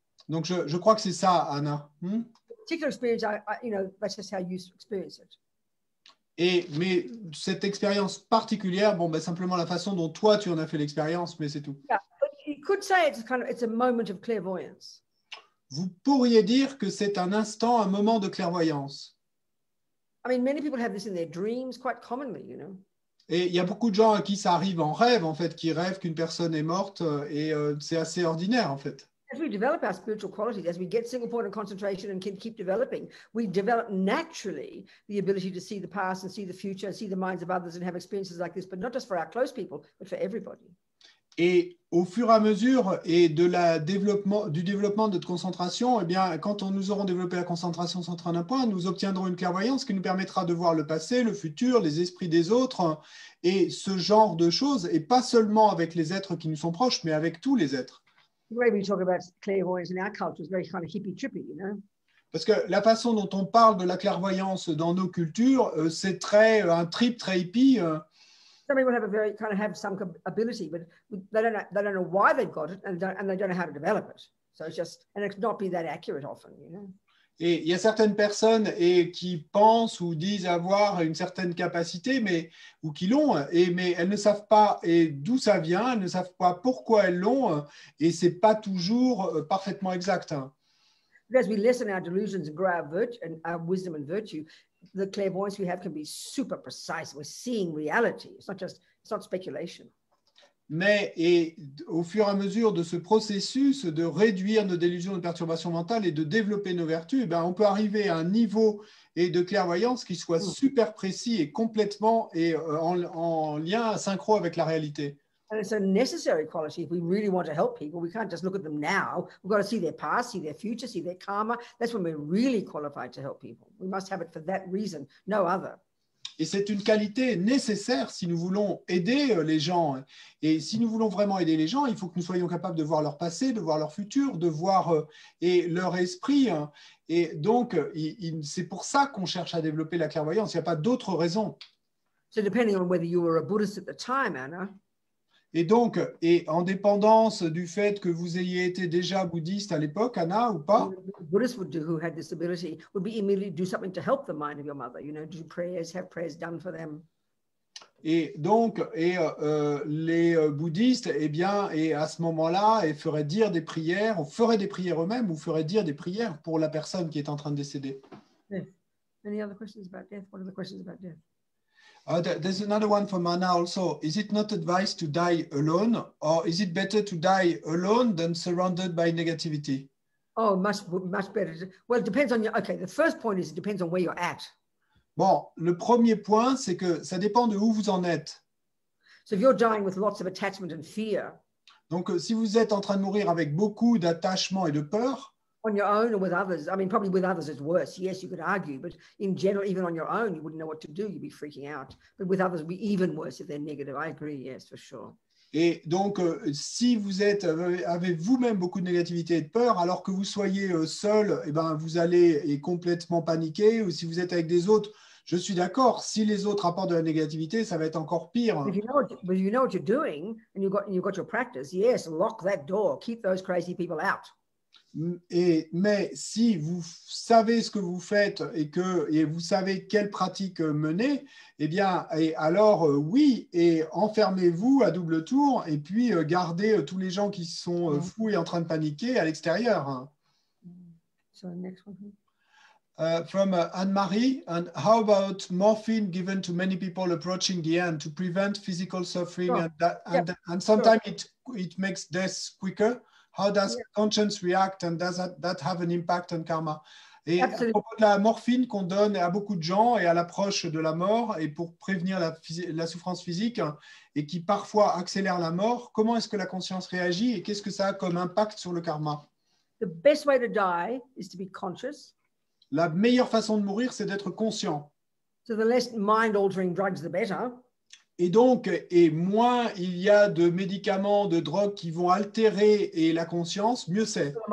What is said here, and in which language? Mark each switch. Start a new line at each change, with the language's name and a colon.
French: Donc je crois que c'est ça, Anna.
English: Particular experience, that's just how you experience it.
French: Mais cette expérience particulière, bon, ben, simplement la façon dont toi, tu en as fait l'expérience, mais c'est tout.
English: Yeah, but you could say it's a moment of clairvoyance.
French: Vous pourriez dire que c'est un instant, un moment de clairvoyance.
English: I mean, many people have this in their dreams quite commonly, you know.
French: Et il y a beaucoup de gens à qui ça arrive en rêve, en fait, qui rêvent qu'une personne est morte, et c'est assez ordinaire, en fait.
English: As we develop our spiritual qualities, as we get single point of concentration and can keep developing, we develop naturally the ability to see the past and see the future and see the minds of others and have experiences like this, but not just for our close people, but for everybody.
French: Et au fur et à mesure et du développement de notre concentration, eh bien, quand nous aurons développé la concentration centrée en un point, nous obtiendrons une clairvoyance qui nous permettra de voir le passé, le futur, les esprits des autres et ce genre de choses, et pas seulement avec les êtres qui nous sont proches, mais avec tous les êtres.
English: The way we talk about clairvoyance in our culture is very kind of hippie-trippy, you know.
French: Parce que la façon dont on parle de la clairvoyance dans nos cultures, c'est un trip très hippie.
English: Some people have some ability, but they don't know why they've got it, and they don't know how to develop it. So it's not be that accurate often, you know.
French: Et il y a certaines personnes qui pensent ou disent avoir une certaine capacité, ou qui l'ont, mais elles ne savent pas d'où ça vient, elles ne savent pas pourquoi elles l'ont, et c'est pas toujours parfaitement exact.
English: As we lessen our delusions and grow our wisdom and virtue, the clairvoyance we have can be super precise. We're seeing reality. It's not speculation.
French: Mais au fur et à mesure de ce processus de réduire nos délusions de perturbations mentales et de développer nos vertus, on peut arriver à un niveau de clairvoyance qui soit super précis et complètement en lien synchro avec la réalité.
English: And it's a necessary quality if we really want to help people. We can't just look at them now. We've got to see their past, see their future, see their karma. That's when we're really qualified to help people. We must have it for that reason, no other.
French: Et c'est une qualité nécessaire si nous voulons aider les gens. Et si nous voulons vraiment aider les gens, il faut que nous soyons capables de voir leur passé, de voir leur futur, de voir leur esprit. Et donc, c'est pour ça qu'on cherche à développer la clairvoyance. Il n'y a pas d'autre raison.
English: So depending on whether you were a Buddhist at the time, Anna,
French: et donc, en dépendance du fait que vous ayez été déjà bouddhiste à l'époque, Anna, ou pas,
English: Buddhists who had this ability would be immediately do something to help the mind of your mother, you know, do prayers, have prayers done for them.
French: Et donc, les bouddhistes, et à ce moment-là, feraient dire des prières, ou feraient des prières eux-mêmes, ou feraient dire des prières pour la personne qui est en train de décéder.
English: Death. Any other questions about death? What are the questions about death? There's another one from Anna also. Is it not advised to die alone, or is it better to die alone than surrounded by negativity? Oh, much better. Well, it depends on your. Okay, the first point is it depends on where you're at.
French: Bon, le premier point, c'est que ça dépend de où vous en êtes.
English: So if you're dying with lots of attachment and fear.
French: Donc, si vous êtes en train de mourir avec beaucoup d'attachement et de peur.
English: On your own or with others. I mean, probably with others it's worse. Yes, you could argue, but in general, even on your own, you wouldn't know what to do. You'd be freaking out. But with others, it would be even worse if they're negative. I agree, yes, for sure.
French: Et donc, si vous avez vous-même beaucoup de négativité et de peur, alors que vous soyez seul, vous allez complètement paniquer. Ou si vous êtes avec des autres, je suis d'accord. Si les autres apportent de la négativité, ça va être encore pire.
English: But you know what you're doing, and you've got your practice. Yes, lock that door. Keep those crazy people out.
French: Mais si vous savez ce que vous faites et vous savez quelle pratique mener, alors oui, et enfermez-vous à double tour et puis gardez tous les gens qui sont fous et en train de paniquer à l'extérieur.
English: So next one. From Anne-Marie, and how about morphine given to many people approaching the end to prevent physical suffering and sometimes it makes death quicker? How does conscience react and does that have an impact on karma?
French: Et à propos de la morphine qu'on donne à beaucoup de gens et à l'approche de la mort et pour prévenir la souffrance physique et qui parfois accélère la mort, comment est-ce que la conscience réagit et qu'est-ce que ça a comme impact sur le karma?
English: The best way to die is to be conscious.
French: La meilleure façon de mourir, c'est d'être conscient.
English: So the less mind-altering drugs, the better.
French: Et donc, moins il y a de médicaments, de drogues qui vont altérer la conscience, mieux c'est.